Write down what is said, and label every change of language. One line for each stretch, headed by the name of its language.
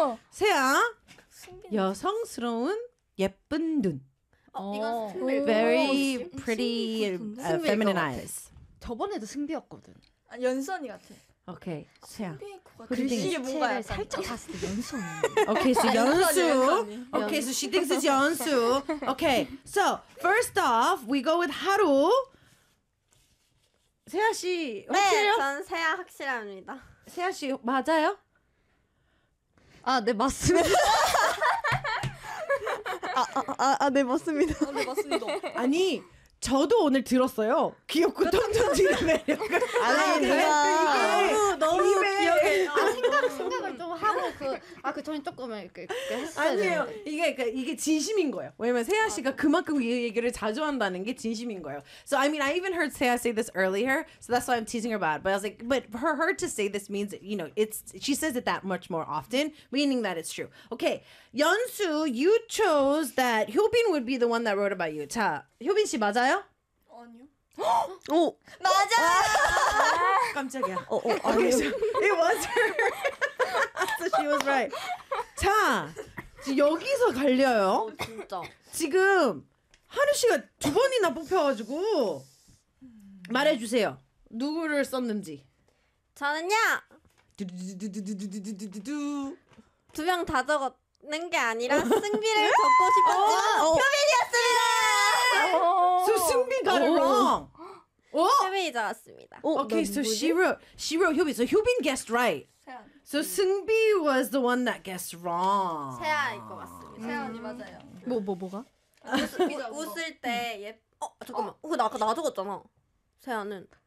Korean: 세아 여성스러운 예쁜 눈. 어, 이건
English: very pretty feminine eyes.
Korean: 저번에도 승비였거든. 아, 연선이 같아.
English: Okay, 세아.
Korean: 글씨가 뭔가 살짝 봤을 때 연수.
English: Okay, so 연수. Okay, so she thinks it's 연수. Okay, so first off, we go with 하루.
Korean: 세아 씨, 확실해요? 네, 전 세아 확실합니다. 세아 씨 맞아요? 아, 네 맞습니다. 아네 맞습니다. 아네 맞습니다. 아니 저도 오늘 들었어요. 귀엽고 톤톤지는 매력. 아니 내가 너무 입에. 귀여워. 아 생각을 좀 하고 그 전에 조금 이렇게 아니에요. 이게 그 이게 진심인 거예요. 왜냐면 세아 씨가 맞아. 그만큼 이 얘기를 자주 한다는 게 진심인 거예요.
English: So I mean I even heard Seah say this earlier. So that's why I'm teasing her about. But I was like, but for her to say this means you know it's she says it that much more often, meaning that it's true. Okay, 연수, you chose that 효빈 would be the one that wrote about you.
Korean: 자, 효빈 씨 맞아. 아니요. 오, 맞아.
English: 깜짝이야. 오케이, so it was her. So she was right.
Korean: 자, 여기서 갈려요. 진짜. 지금 하루 씨가 두 번이나 뽑혀가지고 말해주세요. 누구를 썼는지. 저는요. 두 명 다 적었는 게 아니라 승비를 적고 싶었지만 표빈이었습니다.
English: So 승빈 got it wrong.
Korean: 효빈이 적었습니다.
English: Okay, so she wrote 효빈. So 효빈 guessed right. 세아. So 승빈 was the one that guessed wrong.
Korean: 세아일 것 같습니다. 세아 언니 맞아요. 뭐가? 웃을 때 예. 어 잠깐만. 나 아까 나 적었잖아. 세아는